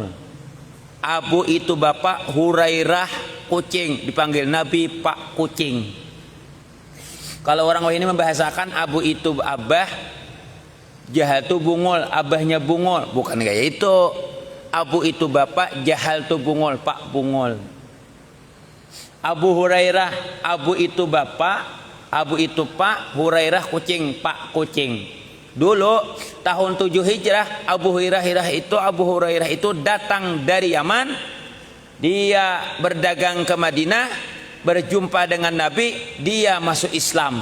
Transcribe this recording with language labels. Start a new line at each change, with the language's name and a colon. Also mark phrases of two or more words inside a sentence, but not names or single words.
Indonesian: Abu itu bapak, Hurairah kucing, dipanggil Nabi Pak Kucing. Kalau orang ini membahasakan Abu itu abah, Jahal itu bungol, abahnya bungol, bukan kayak itu. Abu itu bapak, Jahal itu bungol, Pak Bungol. Abu Hurairah, Abu itu bapak, Abu itu pak, Hurairah kucing, Pak Kucing. Dulu tahun 7 Hijrah, Abu Hurairah itu datang dari Yaman. Dia berdagang ke Madinah, berjumpa dengan Nabi, dia masuk Islam.